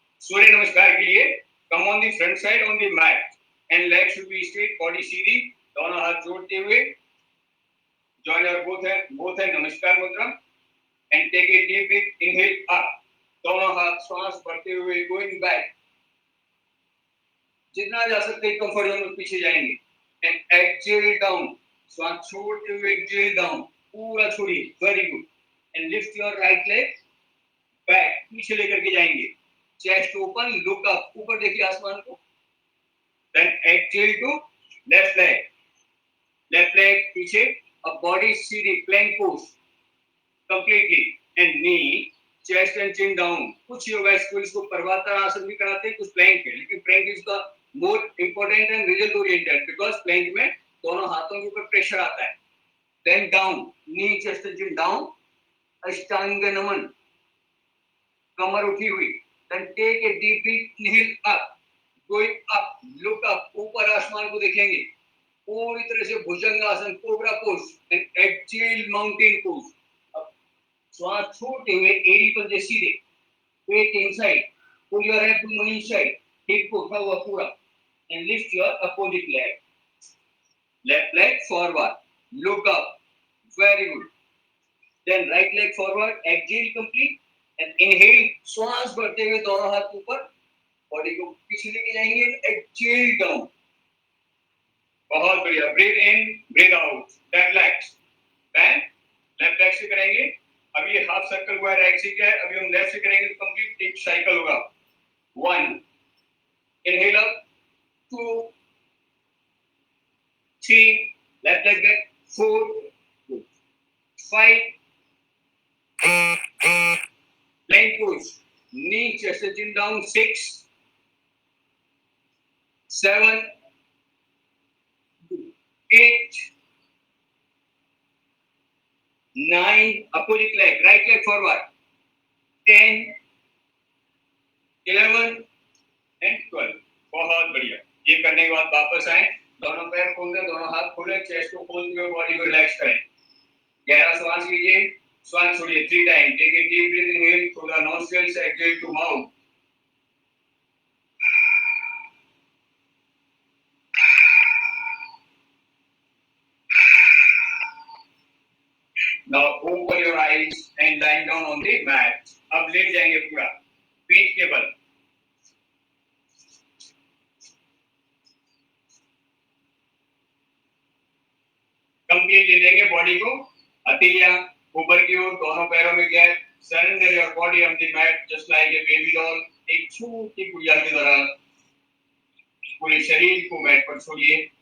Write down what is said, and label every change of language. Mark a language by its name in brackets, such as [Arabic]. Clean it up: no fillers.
[Hindi] सूर्य नमस्कार के लिए come on the front side on the mat and leg should be straight, body सीधी, दोनों हाथ जोड़ते हुए. [English] Join your both hand [Hindi] नमस्कार मुद्रा. [English] and take a deep breath. Inhale up. [Hindi] दोनों हाथ श्वास भरते हुए [English] going back. [Hindi] जितना जा सकते हैं कंफर्ट जोन में पीछे जाएंगे. [English] And exhale down. [Hindi] श्वास छोड़ते हुए [English] exhale down. [Hindi] पूरा छोड़िए. Very good. [English] And lift your right leg back. [Hindi] पीछे लेकर के जाएंगे. [English] Chest open. Look up. [Hindi] ऊपर देखिए आसमान को. [English] Then exhale to left leg. [Hindi] Left leg पीछे. अब body Sidhi plank pose. Completely. [English] And knee, chest and chin down. [Hindi] कुछ योगा स्कूल्स को पर्वतासन भी कराते हैं, कुछ प्लैंक है, लेकिन [English] plank is the more important end result oriented because [Hindi] Planck में दोनों हाथों के ऊपर प्रेशर आता है. [English] Then down, knee, chest and chin down. [Hindi] अष्टांग नमन, कमर उठी हुई. [English] Then take a deep breath, inhale up, going up, look up, [Hindi] ऊपर आसमान को देखेंगे. पूरी तरह से भुजंगासन, cobra pose, and exhale mountain pose. श्वास छोड़ते हुए एड़ी पंजे सीधे, पेट inside, pull your abdomen inside, hip को उठा हुआ पूरा, [English] and lift your opposite leg. Left leg forward, look up, very good. Then right leg forward, exhale complete, and inhale, [Hindi] श्वास भरते हुए दोनों हाथ ऊपर, बॉडी को पीछे लेके जाएंगे, [English] exhale down. [Hindi] बहुत बढ़िया. [English] Breathe in, breathe out. Then relax. [Hindi] Then left leg से करेंगे. अभी ये हाफ सर्कल हुआ है राइट से क्या है. अभी हम लेफ्ट से करेंगे तो कंप्लीट एक साइकिल होगा. [English] 1 inhale up, 2 3 left leg back, 4 5 plank pose, knee chest and chin down, 6 7 8 9 opposite leg, right leg forward, 10 11 and 12. [Hindi] बहुत बढ़िया. ये करने के बाद वापस आए, दोनों पैर खोल दें, दोनों हाथ खोलें, चेस्ट को खोलते हुए बॉडी को रिलैक्स करें. गहरा श्वास लीजिए, श्वास छोड़िए 3 time. [English] Take a deep breath, inhale through the nostrils, exhale to mouth. Now open your eyes and lying down on the mat. [Hindi] अब लेट जाएंगे पूरा पीठ के बल. कंप्लीट ले लेंगे बॉडी को. हथेलियां ऊपर की ओर, दोनों पैरों में gap. [English] Surrender your body on the mat just like a baby doll. [Hindi] एक छोटी गुड़िया की तरह पूरे शरीर को मैट पर छोड़िए.